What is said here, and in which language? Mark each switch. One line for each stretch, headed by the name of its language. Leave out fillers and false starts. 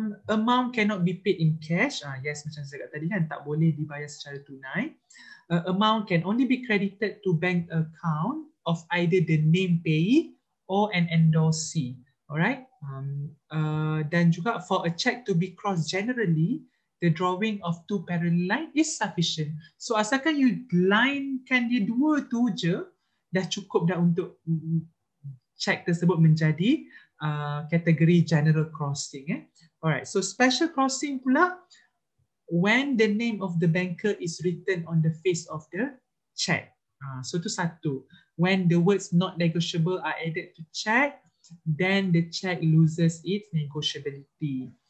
English: Amount cannot be paid in cash. Yes,
Malay: macam saya kata tadi kan, tak boleh dibayar secara tunai.
English: Amount can only be credited to bank account of either the name payee or an endorsee. Alright.
Malay: Dan juga
English: for a check to be crossed generally, the drawing of two parallel line is sufficient.
Malay: So asalkan you linekan dia dua tu je, dah cukup dah untuk check tersebut menjadi kategori general crossing.
English: Alright, so special crossing pula, when the name of the banker is written on the face of the check.
Malay: So tu satu.
English: When the words not negotiable are added to check, then the check loses its negotiability.